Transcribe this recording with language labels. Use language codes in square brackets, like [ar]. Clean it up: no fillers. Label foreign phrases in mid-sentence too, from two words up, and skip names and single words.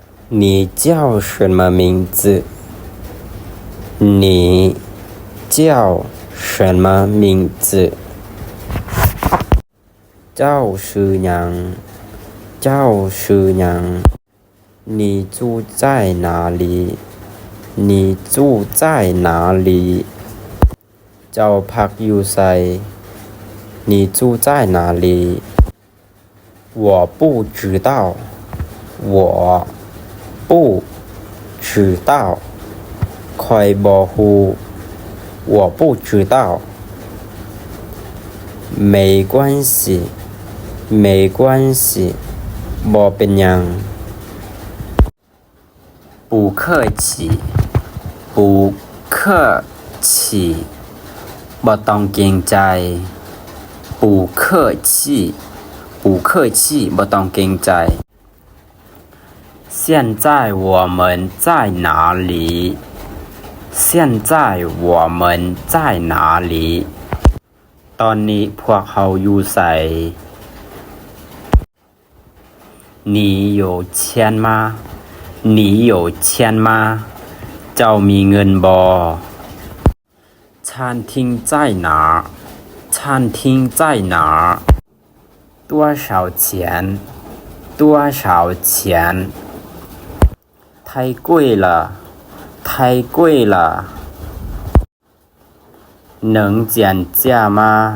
[zh] 你叫什么名字？你叫什么名字？ [tts] เจ้าชื่อหยังเจ้าชื่อหยัง [zh] 你住在哪里？你住在哪里？ [tts] เจ้าพักอยู่ไส [zh] 你住在哪里？我不知道，我不知道， [tts] ข้อยบ่ฮู้ [zh] 我不知道。没关系，没关系， [tts] บ่เป็นหยัง [zh] 不客气，不客气， [tts] บ่ต้องเกรงใจ [zh] 不客气，不客气， [tts] บ่ต้องเกรงใจ [zh] 现在我们在哪里？现在我们在哪里？ [tts] ตอนนี้พวกเราอยู่ไส [zh] 你有钱吗？你有钱吗？ [tts] เจ้ามีเงินบ่ [zh] 餐厅在哪儿？餐厅在哪儿？多少钱？多少钱？太贵了，太贵了。能减价吗？